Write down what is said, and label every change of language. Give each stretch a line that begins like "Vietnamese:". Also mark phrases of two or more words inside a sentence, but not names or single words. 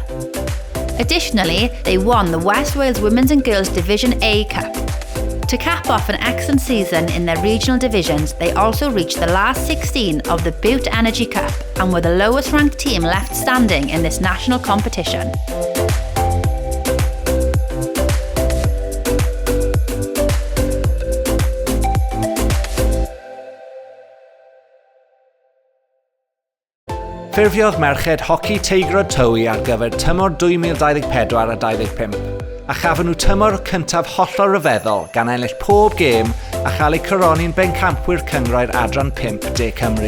English: Additionally, they won the West Wales Women's and Girls Division A Cup. To cap off an excellent season in their regional divisions, they also reached the last 16 of the Bute Energy Cup and were the lowest ranked team left standing in this national competition.
Welsh: Ffurfiodd merched hoci teigrod Towi ar gyfer tymor 2024 a 25, a chafon nhw tymor cyntaf hollol ryfeddol gan ennill pob gêm a chael eu coroni'n bencampwyr cyngrair adran 5 De Cymru.